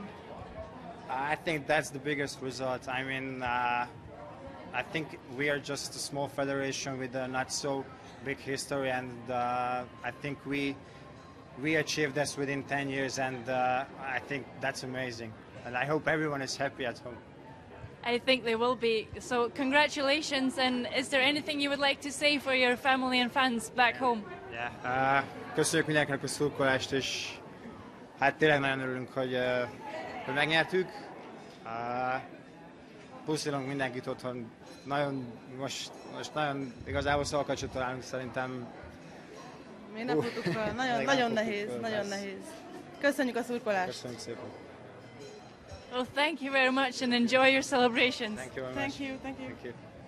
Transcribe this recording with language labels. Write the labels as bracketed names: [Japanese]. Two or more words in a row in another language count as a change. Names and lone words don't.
[English] I think that's the biggest result. I mean, I think we are just a small federation with a not so big history, and I think we achieved this within 10 years, and I think that's amazing. And I hope everyone is happy at home. I think they will be. So congratulations, and is there anything you would like to say for your family and fans back home? Yeah. [Hungarian] Köszönjük mindenkinek a szurkolást, és hát tényleg nagyon örülünk, hogy megnyertük. Puszilunk mindenkit otthon. Most nagyon igazából szavakat sem találunk szerintem. Mi nem futunk fel. Nagyon nehéz. Köszönjük a szurkolást. Köszönjük szépen. [English] Well, thank you very much and enjoy your celebrations. Thank you very much. Thank you. Thank you.